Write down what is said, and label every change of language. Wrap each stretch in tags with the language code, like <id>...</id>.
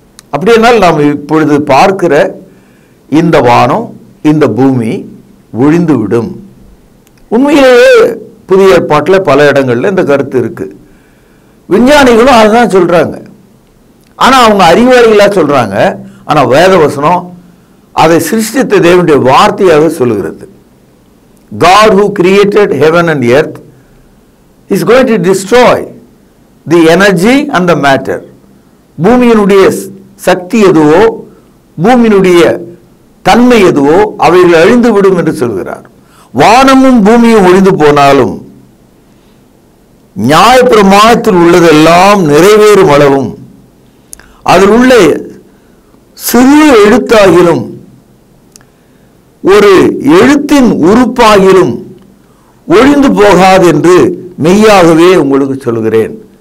<ta>அப்படியானால் நாம் இப்பொழுது பார்க்கிற இந்த வானம், இந்த பூமி ஒழிந்து விடும். உண்மையிலேயே புதிய ஏற்பாட்டில் பல இடங்கள்ல இந்த கருத்து இருக்கு. விஞ்ஞானிகளும் அதுதான் சொல்றாங்க. ஆனா அவங்க அறிவாளிகளா சொல்றாங்க. ஆனா வேதவசனம் அதை சிருஷ்டித்த தேவனுடைய வார்த்தையாக சொல்லுகிறது.</ta> <en>God who created heaven and earth is going to destroy the energy and the matter.</en> <ta>பூமியினுடைய சக்தி எதுவோ, பூமியினுடைய தன்மை எதுவோ அவைகள் அழிந்து விடும் என்று சொல்கிறார். வானமும் பூமியும் ஒழிந்து போனாலும் நியாயப்பிரமாணத்தில் உள்ளதெல்லாம் நிறைவேறும் அளவும் அதில் உள்ள சிறு எழுத்தாகிலும் ஒரு எழுத்தின் உறுப்பாகிலும் ஒழிந்து போகாது என்று மெய்யாகவே உங்களுக்கு சொல்கிறேன்.</ta>